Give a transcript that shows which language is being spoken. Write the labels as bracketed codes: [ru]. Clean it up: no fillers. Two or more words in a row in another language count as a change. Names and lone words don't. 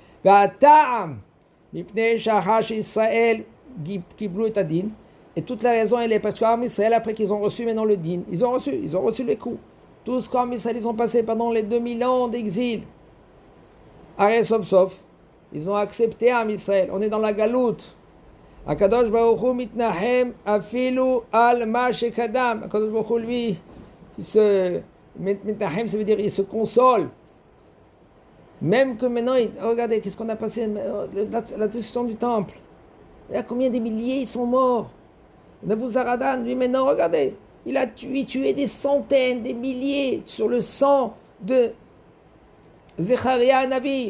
[fr] Et toute la raison, elle est parce qu'Am Israël, après qu'ils ont reçu maintenant le din, ils ont reçu les coups. Tout ce qu'Am Israël, ils ont passé pendant les 2000 ans d'exil. Sauf, ils ont accepté Am Israël. On est dans la galoute. [he] הקדוש ברוך הוא מתנחם אפילו על מה שקדם. [fr] Akadosh Baruch Hu, lui, mitnahem, ça veut dire il se console. Même que maintenant, regardez, qu'est-ce qu'on a passé, la destruction du temple. Il y a combien de milliers ils sont morts. Nebuzaradan, lui maintenant, regardez, il a tué des centaines, des milliers sur le sang de Zecharia Navi.